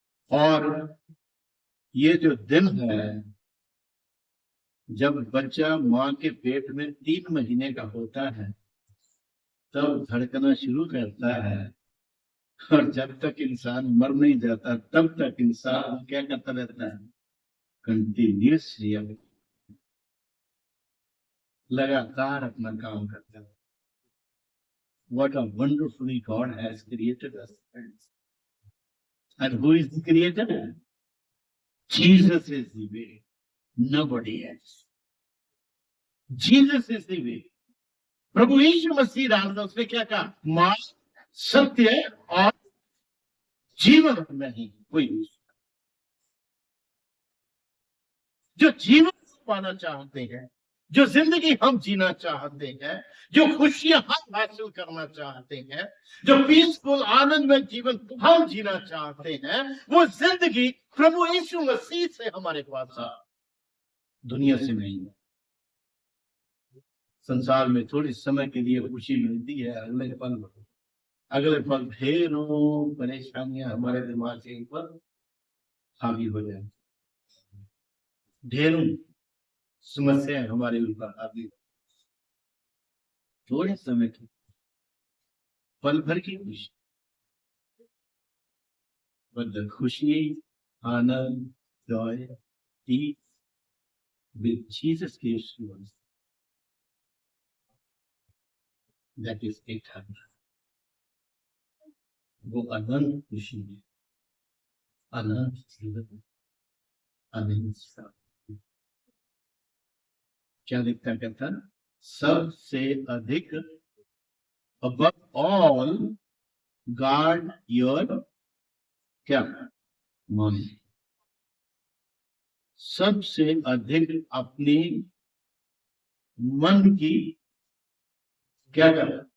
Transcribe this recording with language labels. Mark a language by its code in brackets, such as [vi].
[hi] और ये जो दिन है जब बच्चा माँ के पेट में 3 महीने का होता है, तब धड़कना शुरू करता है, और जब तक इंसान मर नहीं जाता तब तक इंसान क्या करता रहता है, कंटिन्यूसली लगातार अपना काम करता है। [en] What a wonderfully God has created us. And who is the creator? Jesus is the way, nobody else. Jesus is the way. [hi] प्रभु यीशु मसीह डालता, उसने क्या कहा, मार्ग, सत्य और जीवन नहीं कोई। जो जीवन पाना चाहते हैं, जो जिंदगी हम जीना चाहते हैं, जो खुशियां हम हासिल करना चाहते हैं, जो पीसफुल आनंदमय जीवन हम जीना चाहते हैं, वो जिंदगी प्रभु यीशु मसीह से हमारे पास है, दुनिया से नहीं है। संसार में थोड़ी समय के लिए खुशी मिलती है, अगले पल ढेरों परेशानियां हमारे दिमाग के ऊपर हावी हो जाए, ढेरों समस्याएं हमारे ऊपर हावी। थोड़े समय की, पल भर की खुशी, [en] but [hi] खुशी, आनंद, [en] joy, peace with Jesus gives to us, that is eternal। [hi] वो अनंत खुशी है, अनंत जीवन, अनंत शांति। क्या लिखता कहता, सबसे अधिक, [en] above all guard your [hi] क्या मन, सबसे अधिक अपनी मन की क्या कर,